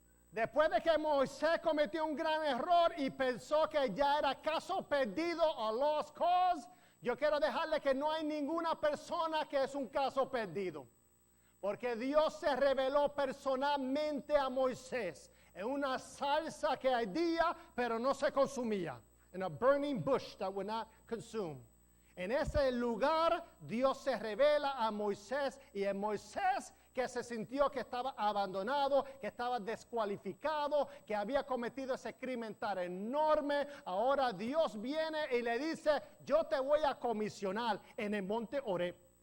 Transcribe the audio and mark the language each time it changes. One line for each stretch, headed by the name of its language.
Spanish: Después de que Moisés cometió un gran error y pensó que ya era caso perdido o
English: lost cause,
Spanish: yo quiero dejarle que no hay ninguna persona que es un caso perdido. Porque Dios se reveló personalmente a Moisés en una salsa que ardía, pero no se consumía.
English: In a burning bush that would not consume.
Spanish: En ese lugar Dios se revela a Moisés y en Moisés que se sintió que estaba abandonado, que estaba descualificado, que había cometido ese crimen tan enorme. Ahora Dios viene y le dice, yo te voy a comisionar en el monte Horeb.